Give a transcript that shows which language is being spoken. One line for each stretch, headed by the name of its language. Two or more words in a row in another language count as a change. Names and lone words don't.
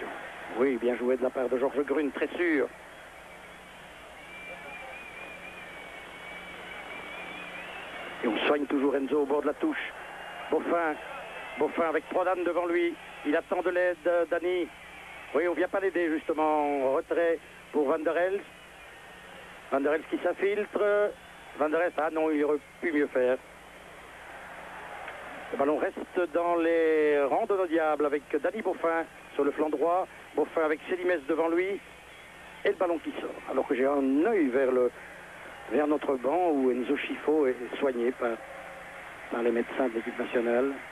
French: Oui, bien joué de la part de Georges Grune, très sûr. Et on soigne toujours Enzo au bord de la touche. Beaufin avec Prodan devant lui. Il attend de l'aide, Dani. Oui, on ne vient pas l'aider justement. Retrait pour Van der Elst. Van der Elst qui s'infiltre. Van der Elst, ah non, il aurait pu mieux faire. Le ballon reste dans les rangs de nos diables avec Dani Beaufin sur le flanc droit. Beaufin avec Selimès devant lui. Et le ballon qui sort. Alors que j'ai un œil vers notre banc où Enzo Schifo est soigné par les médecins de l'équipe nationale.